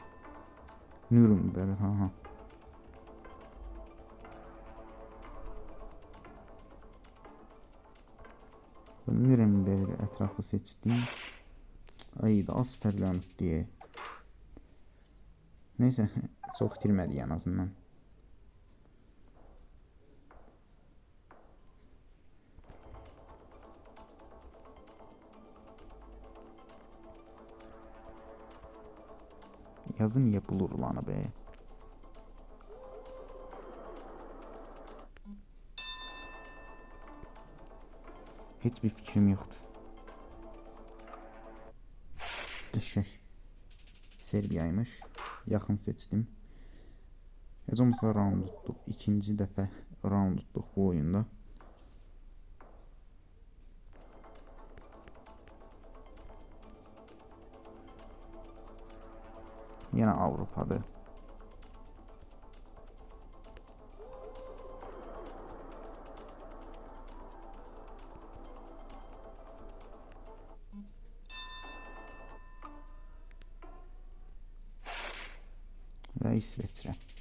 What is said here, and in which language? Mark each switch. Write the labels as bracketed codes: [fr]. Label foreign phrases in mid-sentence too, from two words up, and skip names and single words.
[az] Nürnberg, ha. Nürnberg'de ətrafı seçdim. Ay da az fərqlənib deyə. Neyse, çox itirmədik [tr] en azından. Yazı niye bulur lan be? Hiçbir fikrim yoktu. [az] Qəşəng. Serbiyaymış. Yaxın seçdim. Heç olmasa round tutduq. İkinci dəfə round tutduq bu oyunda. Yine Avrupa'da. [tr] Ve İsveçre.